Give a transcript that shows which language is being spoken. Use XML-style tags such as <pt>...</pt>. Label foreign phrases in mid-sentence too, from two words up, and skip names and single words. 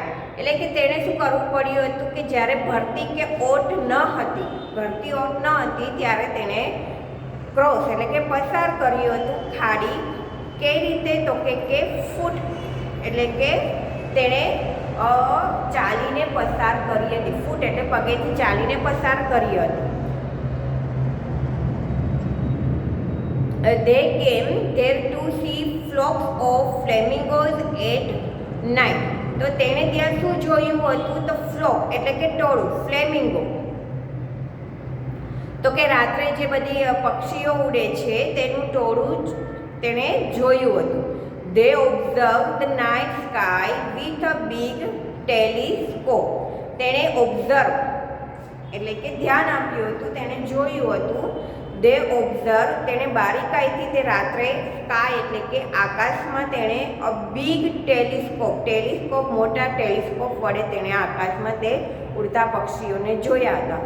<gu>એટલે કે તેણે શું કરવું પડ્યું હતું કે જ્યારે ભરતી કે ઓટ ન હતી, ભરતી ઓટ ન હતી ત્યારે તેણે ક્રોસ એટલે કે પસાર કર્યું હતું ખાડી. કઈ રીતે? તો કે ફૂટ એટલે કે તેણે ચાલીને પસાર કરી હતી. ફૂટ એટલે પગેથી ચાલીને પસાર કરી હતી.</gu> <en>They came there to see flocks of flamingos at night.</en> <gu>તો તેણે ત્યાં શું જોયું હતું? તો ફ્લોક એટલે કે ટોળું, ફ્લેમિંગો. તો કે રાત્રે જે બધી પક્ષીઓ ઉડે છે તેનું ટોળું તેણે જોયું હતું.</gu> <en>They observed the night sky with a big telescope.</en> <gu>તેણે ઓબ્ઝર્વ એટલે કે ધ્યાન આપ્યું હતું, તેણે જોયું હતું.</gu> <en>they observe</en> <gu>તેણે બારીકાઈથી તે રાત્રે સ્કાય એટલે કે આકાશમાં તેણે</gu> <en>a big telescope,</en> <gu>ટેલિસ્કોપ મોટા ટેલિસ્કોપ વડે તેણે આકાશમાં તે ઉડતા પક્ષીઓને જોયા હતા.</gu>